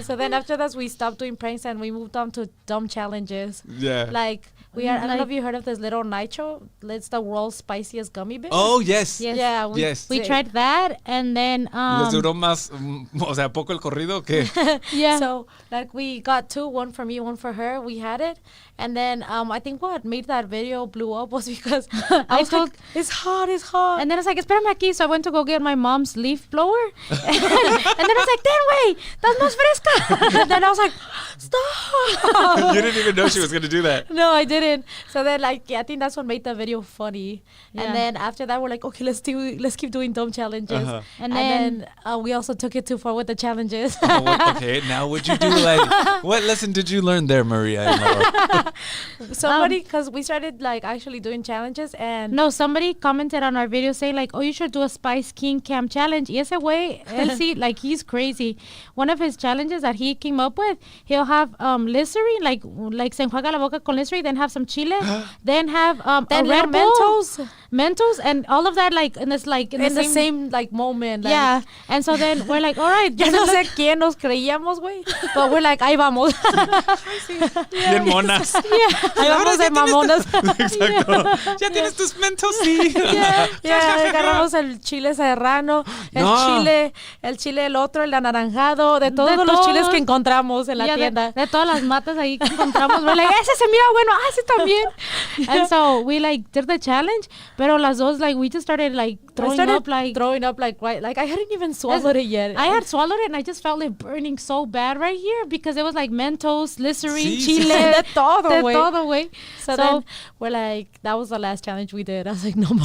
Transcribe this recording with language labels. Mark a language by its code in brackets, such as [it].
[en] So then after that we stopped doing pranks and we moved on to dumb challenges. Yeah. Like I don't know if you heard of this little nitro. It's the world's spiciest gummy bear. Oh, yes. Yes. Yeah. We tried that, and then [es] ¿Les duró más, o sea, poco el corrido o qué? [en] yeah. So like we got two, one for me, one for her. We had it, and then I think what made that video blew up was because I was like, it's hot. And then I was like, [es] espérame aquí. [en] So I went to go get my mom's leaf blower. and then I was like, ten way, that's [es] más fresca. [en] And then I was like, stop. You didn't even know she was going to do that. No, I didn't. So then like I think that's what made the video funny. Yeah. And then after that we're like, okay, let's keep doing dumb challenges. Uh-huh. And then we also took it too far with the challenges. Okay, now would you do like, what lesson did you learn there, Maria and Laura? Somebody, because we started like actually doing challenges, and No, somebody commented on our video saying like, oh, you should do a Spice King Cam challenge. [es] Y ese güey, él sí, [en] like he's crazy. One of his challenges that he came up with, he'll have Listerine, like [es] se enjuaga la boca con Listerine, [en] then have some chile, then have then a Red Bull, Mentos, and all of that like in the same like moment. Like, yeah. And so then we're like, all right, [es] Ya no sé quién nos creíamos, güey. [en] But we're like, [es] ahí vamos. Bien monas. Ahí vamos de mamonas. Exacto. Ya tienes tus mentos, sí. Ya agarramos el chile serrano, el chile el otro, el anaranjado, de todos los chiles que encontramos en la tienda. De todas las matas ahí que encontramos. [en] We're like, [es] ese se mira bueno, ese también. [en] And so we like did the challenge, [es] pero las dos [en] like we just started like throwing up like right, like I hadn't even swallowed it yet. I had swallowed it and I just felt it burning so bad right here because it was like Mentos, Listerine, [es] Sí, chile, de todo, güey. [en] So then we're like, that was the last challenge we did. I was like, no more.